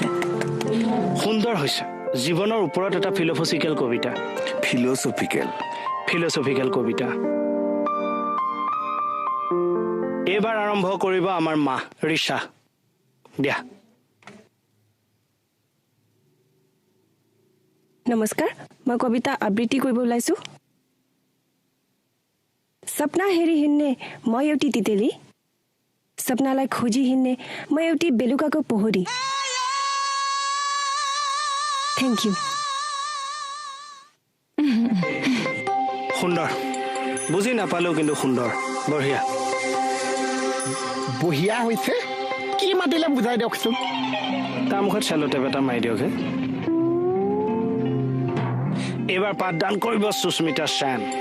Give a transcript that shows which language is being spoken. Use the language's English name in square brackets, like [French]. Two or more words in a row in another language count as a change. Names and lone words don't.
[Assamese] সুন্দৰ হৈছে জীৱনৰ ওপৰত এটা ফিল'ফচিকেল কবিতা ফিল'চফিকেল কবিতা এইবাৰ আৰম্ভ কৰিব আমাৰ মা ৰিচা দিয়া নমস্কাৰ, মই কবিতা আবৃত্তি কৰিব ওলাইছোঁ। [Nepali] सपना हेरी हिन्ने म एउटी तितेली, सपनालाई खोजी हिन्ने म एउटी बेलुकाको पोखरी। [English] thank you. [Assamese] সুন্দৰ বুজি নাপালেও কিন্তু সুন্দৰ বঢ়িয়া বঢ়িয়া হৈছে কি মাতিলে বুজাই দিয়কচোন তাৰ মুখত চেল'টেপ এটা মাৰি দিয়ক হে এইবাৰ পাঠদান কৰিব সুস্মিতা সেন